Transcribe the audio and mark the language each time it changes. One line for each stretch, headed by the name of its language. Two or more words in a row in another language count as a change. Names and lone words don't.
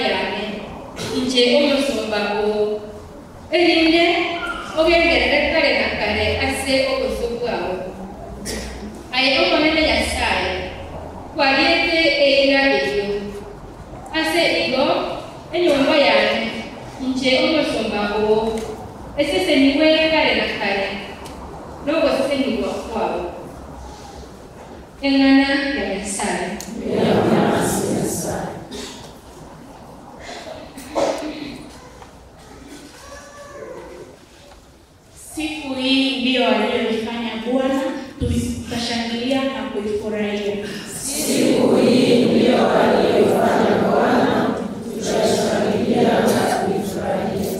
Gusii: yane inje omusumba o erinde ogengerere kare na kare ase okusubwawo aye okonene yasaye kwaliete eira eyo ase igo enyumba yane inje omusumba o esesemyiwe kare na kare n'okusenyibwa kwawo engana ya Nyasaye.
Swahili: Siku hii ndio aliyoifanya Bwana, tutashangilia na kuifurahia. Siku hii ndio aliyoifanya Bwana, tutashangilia na kuifurahia.